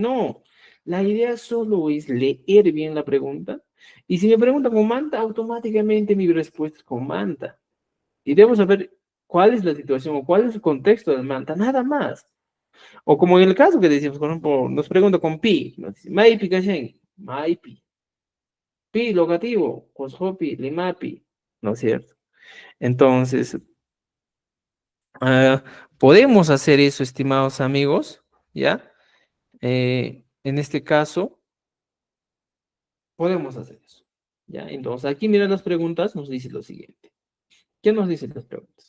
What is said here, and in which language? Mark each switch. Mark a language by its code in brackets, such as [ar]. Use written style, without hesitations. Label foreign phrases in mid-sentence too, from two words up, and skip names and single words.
[es] No, la idea solo es leer bien la pregunta. Y si me preguntan con manta, automáticamente mi respuesta es con manta. Y debo saber cuál es la situación o cuál es el contexto del manta, nada más. O como en el caso que decimos, por ejemplo, nos pregunta con pi, nos dice, [qu] maipi kashen, maipi, pi locativo, cosjopi, limapi, [es] ¿no es cierto? Entonces, podemos hacer eso, estimados amigos, ¿ya? En este caso, podemos hacer eso, ¿ya? Entonces, aquí mira las preguntas, nos dice lo siguiente. ¿Qué nos dicen las preguntas?